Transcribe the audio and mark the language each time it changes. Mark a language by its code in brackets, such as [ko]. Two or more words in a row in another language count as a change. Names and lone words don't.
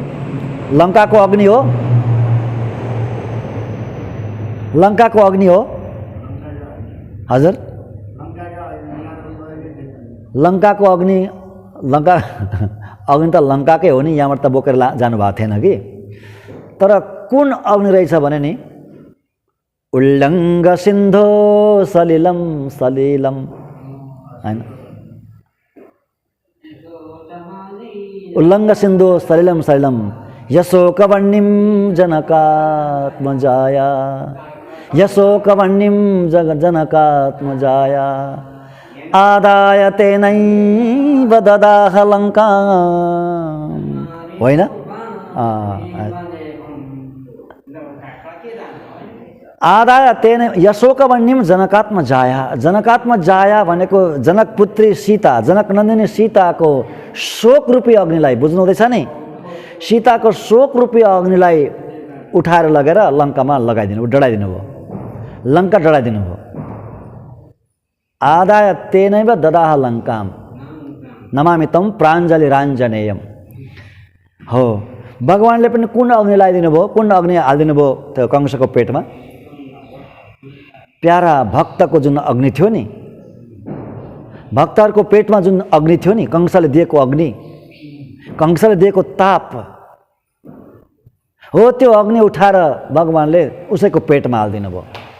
[ne] लङ्काको अग्नि हो। लङ्काको अग्नि हो हजुर। लङ्काको अग्नि, लङ्का अग्नि त लङ्काकै हो नि, यहाँबाट त बोकेर जानुभएको थिएन कि। तर कुन अग्नि रहेछ भने नि [sa] उल्लङ्घ सिन्धो सलिलम सलिलम [ne] हैन। [sa] उल्लङ्घ सिन्धो सलिलम सलिलम यशोकवर्णिम जनकात्मजाया, यशोकवर्णिम जनकात्मजाया आदाय तेनैव ददाह लङ्काम्। होइन आदाय तेन यशोकवर्णिम जनकात्मजाया। [ne] जनकात्मजाया भनेको जनकपुत्री सीता, जनकनन्दिनी सीताको शोक रूपी अग्निलाई बुझ्नु हुँदैछ नि। सीताको शोक रूपी अग्निलाई उठाएर लगेर लङ्कामा लगाइदिनु, डढाइदिनु भयो। लङ्का डढाइदिनु भयो। [sa] आदाय तेनैव ददाह लङ्काम नमामि तं प्राञ्जलिराञ्जनेयम हो। [ne] भगवानले पनि कुन अग्नि लगाइदिनु भयो? कुन अग्नि हालिदिनु भयो त्यो कंसको पेटमा? प्यारा भक्तको जुन अग्नि थियो नि, भक्तहरूको पेटमा जुन अग्नि थियो नि, कंसले दिएको अग्नि, कंसले दिएको ताप हो, त्यो अग्नि उठाएर भगवानले उसैको पेटमा हालिदिनु भयो।